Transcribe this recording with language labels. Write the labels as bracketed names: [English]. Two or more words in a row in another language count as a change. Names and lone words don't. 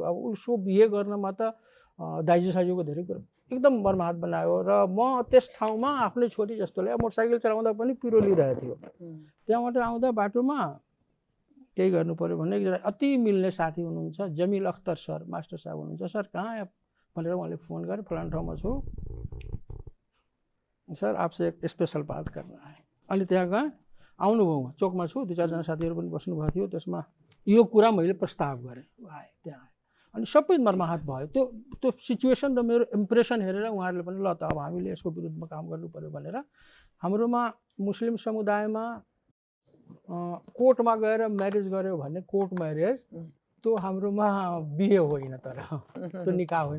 [Nepali] अब उसको बिहे गर्नमा त दाइजो साइजोको धेरै कुरो एकदम बर्माहत बनायो। र म त्यस ठाउँमा आफ्नै छोरी जस्तोले मोटरसाइकल चलाउँदा पनि पिरोलिरहेको थियो। त्यहाँबाट आउँदा बाटोमा केही गर्नु पऱ्यो भने एकजना अति मिल्ने साथी हुनुहुन्छ, जमिल अख्तर सर, मास्टर साहब हुनुहुन्छ। सर कहाँ आयो भनेर उहाँले फोन गरेँ, फलाना ठाउँमा छु सर, [Hindi] आपसे एक स्पेसल बात करना है। [Nepali] अनि त्यहाँ गएँ, आउनुभयो, चोकमा छु, दुई चारजना साथीहरू पनि बस्नुभएको थियो। त्यसमा यो कुरा मैले प्रस्ताव गरेँ, आएँ त्यहाँ आएँ। अनि सबै मर्माहत भयो। त्यो सिचुएसन र मेरो इम्प्रेसन हेरेर उहाँहरूले पनि ल त अब हामीले यसको विरुद्धमा काम गर्नु पऱ्यो भनेर हाम्रोमा मुस्लिम समुदायमा कोर्टमा गएर म्यारेज गर्यो भने [English] court marriage [Nepali] त्यो हाम्रोमा बिहे होइन, तर त्यो निकाह होइन।